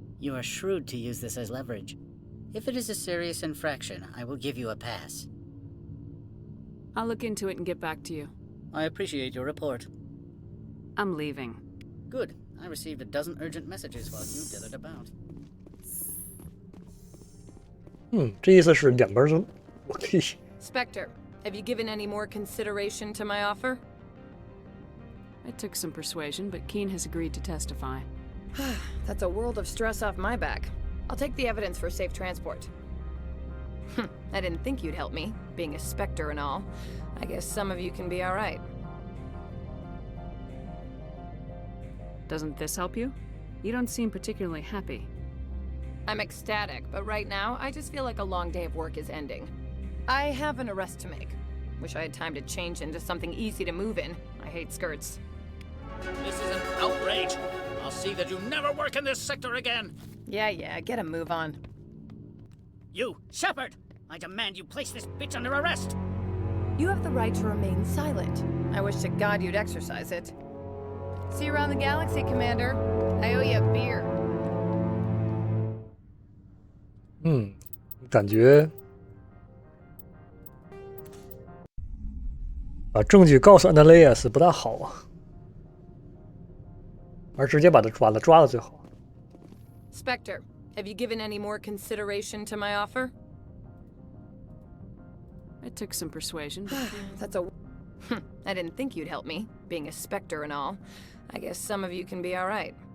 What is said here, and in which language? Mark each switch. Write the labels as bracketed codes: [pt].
[en] You are shrewd to use this as leverage. If it is a serious infraction, I will give you a pass. I'll look into it and get back to you. I appreciate your report. I'm leaving. Good. I received a dozen urgent messages while you dithered about. [zh] 这意思是两边都我可以。 [en] Spectre, have you given any more consideration to my offer? It took some persuasion, but Keen has agreed to testify. That's a world of stress off my back. I'll take the evidence for safe transport. I didn't think you'd help me, being a Spectre and all. I guess some of you can be alright. Doesn't this help you? You don't seem particularly happy. I'm ecstatic, but right now, I just feel like a long day of work is ending. I have an arrest to make. Wish I had time to change into something easy to move in. I hate skirts. This is an outrage. I'll see that you never work in this sector again. Yeah, get a move on. You, Shepard! I demand you place this bitch under arrest! You have the right to remain silent. I wish to God you'd exercise it. See you around the galaxy, Commander. I owe you a beer. [zh] 感觉把证据告诉 Analysis 不大好啊，而直接把他抓了最好。 [en] Spectre, have you given any more consideration to my offer? It took some persuasion. That's a... I didn't think you'd help me, being a Spectre and all. I guess some of you can be alright.